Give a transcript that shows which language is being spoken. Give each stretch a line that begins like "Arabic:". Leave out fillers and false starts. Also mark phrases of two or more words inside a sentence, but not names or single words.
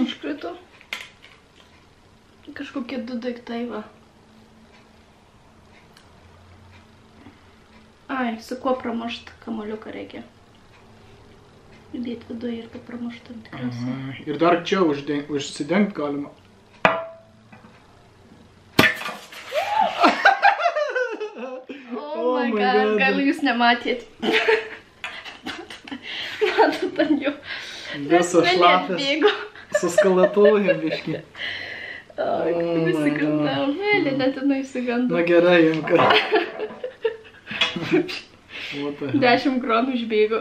Lithuanian: Iškrito. Kažkokie 2 daiktai, va. Ai, su kuo pramušt kamuoliuką reikia. Įdėti viduje ir kad pramuštum tikriausiai. Ir dar čia užsidengt galima.
English: Oh my god,
Lithuanian: gal jūs nematėt. Matot ant jų. Visas šlapės. Suskalatuojam biškį. Ai, kaip įsigandau. Mėlė, net įsigandau. Na gerai, imka. 10 kronų išbėgo.